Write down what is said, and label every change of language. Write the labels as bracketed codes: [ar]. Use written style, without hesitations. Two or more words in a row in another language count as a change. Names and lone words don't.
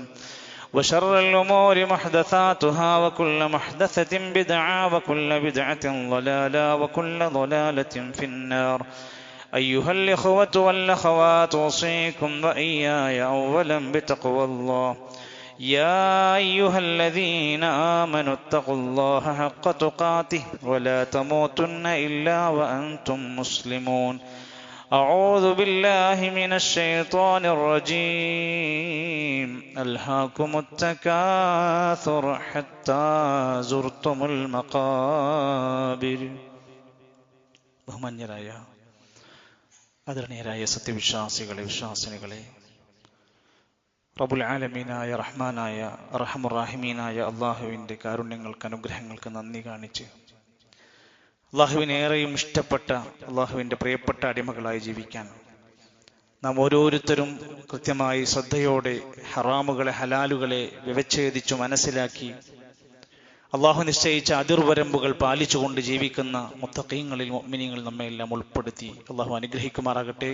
[ar] وشر الأمور محدثاتها وكل محدثة بدعة وكل بدعة ضلالة وكل ضلالة في النار أيها الإخوة والأخوات أوصيكم وإياي أولا بتقوى الله يا أيها الذين آمنوا اتقوا الله حق تقاته ولا تموتن إلا وأنتم مسلمون أعوذ بالله من الشيطان الرجيم ألهاكم التكاثر حتى زرتم المقابر [ml] ബഹുമാന്യരായ ആദരണീയരായ സത്യവിശ്വാസികളെ വിശ്വാസിനികളെ [ar] റബ്ബുൽ [ml] ആലമീനായ റഹ്മാനായ അർഹമുർ റഹീമീനായ അള്ളാഹുവിൻ്റെ കാരുണ്യങ്ങൾക്ക് അനുഗ്രഹങ്ങൾക്ക് നന്ദി കാണിച്ച് അള്ളാഹുവിനേറെയും ഇഷ്ടപ്പെട്ട അള്ളാഹുവിൻ്റെ പ്രിയപ്പെട്ട അടിമകളായി ജീവിക്കാൻ നാം ഓരോരുത്തരും കൃത്യമായി ശ്രദ്ധയോടെ ഹറാമുകളെ ഹലാലുകളെ വ്യവച്ഛേദിച്ചു മനസ്സിലാക്കി അള്ളാഹു നിശ്ചയിച്ച അതിർവരമ്പുകൾ പാലിച്ചുകൊണ്ട് ജീവിക്കുന്ന മുത്തഖീങ്ങളിൽ മുഅ്മിനീങ്ങളിൽ നമ്മെല്ലാം ഉൾപ്പെടുത്തി അള്ളാഹു അനുഗ്രഹിക്കുമാറാകട്ടെ.